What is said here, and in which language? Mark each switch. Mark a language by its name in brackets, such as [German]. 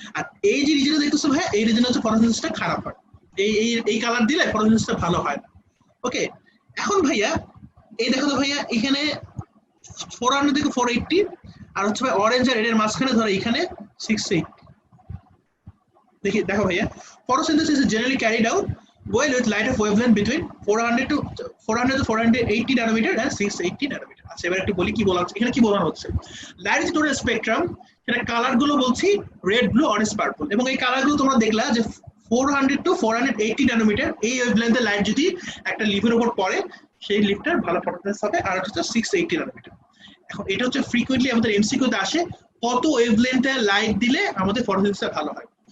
[Bangla] আর এই যে রিজনে দেখতেছো ভাইয়া এই রিজনে হচ্ছে ফটোসিনথেসিসটা খারাপ হয়। এই কালার দিলে ফটোসিনথেসিসটা ভালো হয় না। ওকে, এখন ভাইয়া এই দেখো তো ভাইয়া এখানে 400 থেকে 480, আর হচ্ছে ভাই অরেঞ্জ আর রেড এর মাঝখানে ধরো এখানে 680। দেখো ভাইয়া [English] photosynthesis is generally carried out well with light of wavelength between 400 to 480 nanometer and 680 nanometer। [Bangla] আচ্ছা এবার একটু বলি কি বলা হচ্ছে এখানে, কি বলা হচ্ছে লাইট ইজ টোটাল স্পেকট্রাম। এটা কালার গুলো বলছি রেড, ব্লু, অরেঞ্জ, পার্পল, এবং এই কালার গুলো তোমরা দেখলা যে 400 to 480 ন্যানোমিটার এই ওয়েভলেন্থে লাইট যদি একটা লিফের উপর পড়ে সেই লিফটার ভালো ফটোসিনথেসিস হবে। আর হচ্ছে 680 ন্যানোমিটার। এখন এটা হচ্ছে ফ্রিকোয়েন্টলি আমাদের এমসিকিউতে আসে, কত ওয়েভলেন্থে লাইট দিলে আমাদের ফটোসিনথেসিসটা ভালো হয়।